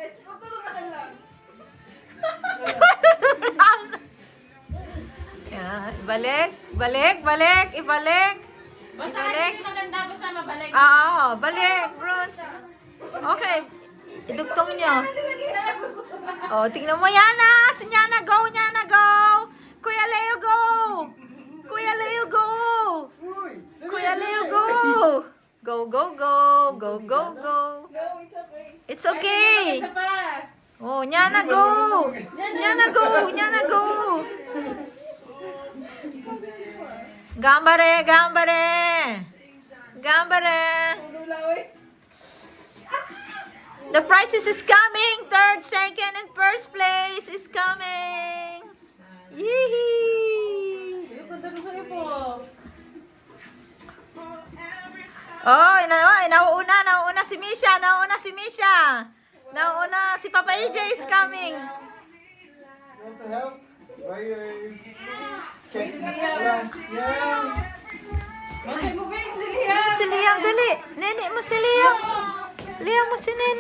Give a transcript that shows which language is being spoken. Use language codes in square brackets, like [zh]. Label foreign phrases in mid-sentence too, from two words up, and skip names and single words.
[tl] Yan. Ibalik. Balik. Balik. Ibalik. Ibalik. Maganda basta mabalik. Oo. Balik. Bruns. Okay. Idugtong nyo. Oh, tingnan mo, Yana. Si Yana, go. Yana, go. Kuya Leo, go. Kuya Leo, go. Uy! Kuya Leo, go. [en] Go, go, go. Go, go, go. It's okay. [tl] Isa pa. Oh, Yana, go. Yana, go. Yana, go. [ja] Gambare, gambare. Gambare. [en] The prizes is coming. Third, second, and first place is coming. [tl] Yee! Oh, nauuna si Misha. Nauuna si Misha. Nauuna si Papa EJ [en] is coming. You want to help? Why you... Yeah. [tl] Si Liam, dali. Nene mo si Liam. Liam mo si Nene.